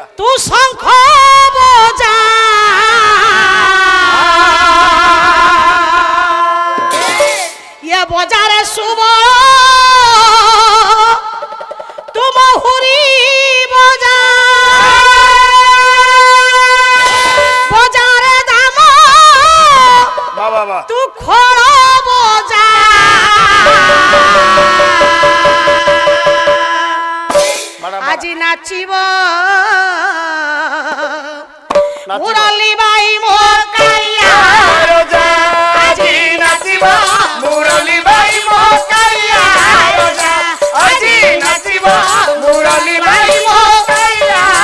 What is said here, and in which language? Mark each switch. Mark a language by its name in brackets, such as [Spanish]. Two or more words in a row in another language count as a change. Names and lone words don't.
[Hindi] तू शंख बजा ये बजारे शुभ तू महुरी बजा बजारे दाम बाबा तू खोल बजा [Assamese] আজি নাচিব মুরলী বাই মোর কাইয়া আজি নাচিব মুরলী বাই মোর কাইয়া আজি নাচিব মুরলী বাই মোর কাইয়া